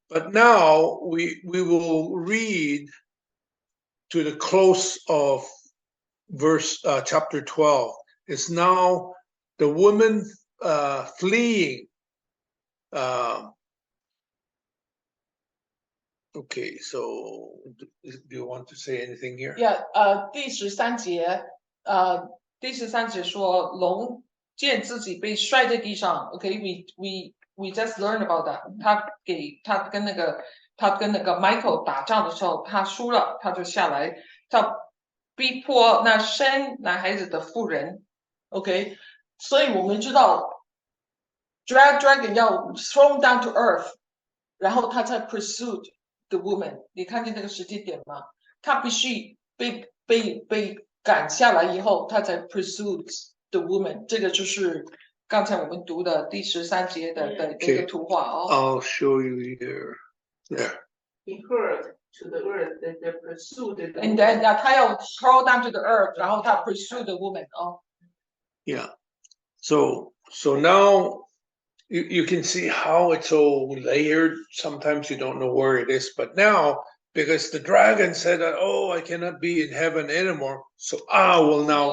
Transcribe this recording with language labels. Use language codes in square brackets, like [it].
[en] But now we will read to the close of chapter 12. It's now the woman fleeing. Okay, so do you want to say anything here? Yeah, [zh] 第13节说龙见自己被摔在地上。 [en] Okay, we just learned about that. [zh] 他跟那个 Michael 打仗的时候，他输了，他就下来。逼迫那生男孩子的妇人 ， [en] OK， [zh] 所以我们知道 dragon 要 [en] thrown down to earth， [zh] 然后他才 [en] pursued the woman， [zh] 你看见那个时间点吗？他必须被赶下来以后，他才 [en] pursued the woman， [zh] 这个就是刚才我们读的第13节的一个图画哦。 [en] I'll show you here. There. He heard to the earth that they pursued the And then [zh] 他要 [en] throw down to the earth， [zh] 然后他 [en] pursue the woman [zh] 哦。 [en] Yeah. So now you can see how it's so layered. Sometimes you don't know where it is, but now because the dragon said that, oh, I cannot be in heaven anymore, so I will now